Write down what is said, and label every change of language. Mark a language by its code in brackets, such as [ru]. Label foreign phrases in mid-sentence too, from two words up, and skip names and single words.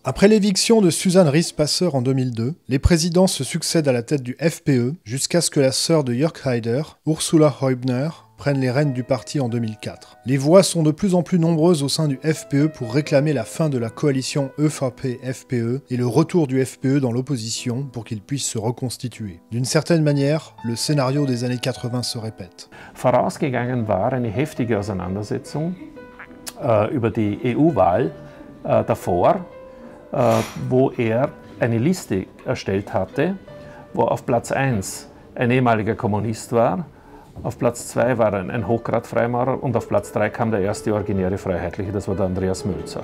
[fr] Après l'éviction de Susanne Rispasser en 2002, les présidents se succèdent à la tête du FPE jusqu'à ce que la sœur de Jörg Haider, Ursula Häubner, prennent les rênes du parti en 2004. Les voix sont de plus en plus nombreuses au sein du FPE pour réclamer la fin de la coalition EFAP-FPE et le retour du FPE dans l'opposition pour qu'il puisse se reconstituer. D'une certaine manière, le scénario des années 80 se répète. [de] Vorausgegangen war eine heftige Auseinandersetzung über die EU-Wahl davor, wo eine Liste erstellt hatte, wo auf Platz 1 ein ehemaliger Kommunist war, auf Platz 2 war ein Hochgrad-Freimaurer und auf Platz 3 kam der erste originäre Freiheitliche, das war der Andreas Mölzer.